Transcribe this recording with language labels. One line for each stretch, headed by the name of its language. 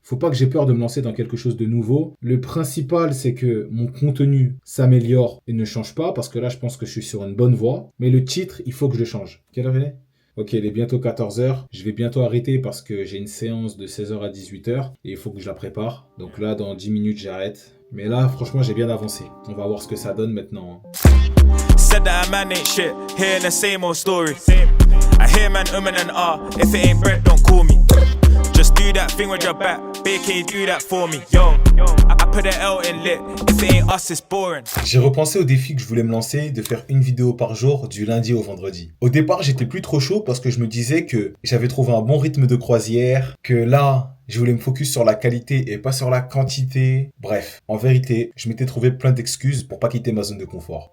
French: Faut pas que j'ai peur de me lancer dans quelque chose de nouveau. Le principal, c'est que mon contenu s'améliore et ne change pas parce que là, je pense que je suis sur une bonne voie. Mais le titre, il faut que je le change. Quelle heure il est ? Ok, il est bientôt 14h. Je vais bientôt arrêter parce que j'ai une séance de 16h à 18h et il faut que je la prépare. Donc là, dans 10 minutes, j'arrête. Mais là, franchement, j'ai bien avancé. On va voir ce que ça donne maintenant.
English: Said that a man ain't shit, hearing the same old story. I hear man and if it ain't bread, don't call me. Just do that thing with your back, BK do that for me. Yo, I put it out in lit, if it ain't us, it's boring.
French: J'ai repensé au défi que je voulais me lancer, de faire une vidéo par jour du lundi au vendredi. Au départ, j'étais plus trop chaud parce que je me disais que j'avais trouvé un bon rythme de croisière, que là, je voulais me focus sur la qualité et pas sur la quantité. Bref, en vérité, je m'étais trouvé plein d'excuses pour pas quitter ma zone de confort.